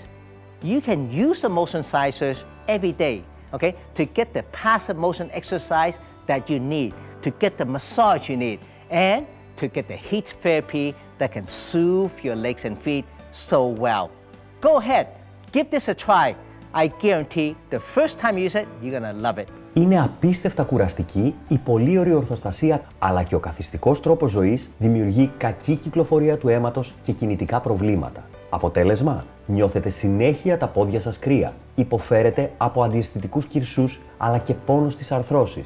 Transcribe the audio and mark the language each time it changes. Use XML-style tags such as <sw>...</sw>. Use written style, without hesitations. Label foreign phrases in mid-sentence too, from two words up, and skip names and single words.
<en>You can use the motioncisers every day, okay, to get the passive motion exercise that you need, to get the massage you need, and to get the heat therapy that can soothe your legs and feet so well. Go ahead, give this a try. I guarantee the first time you use it, you're gonna love it.</en> <el>Είναι απίστευτα κουραστική η πολύ ωραία ορθοστασία, αλλά και ο καθιστικός τρόπος ζωής δημιουργεί κακή κυκλοφορία του αίματος και κινητικά προβλήματα. Αποτέλεσμα, νιώθετε συνέχεια τα πόδια σας κρύα, υποφέρετε από αντιαισθητικούς κυρσούς αλλά και πόνο στις αρθρώσεις.</el>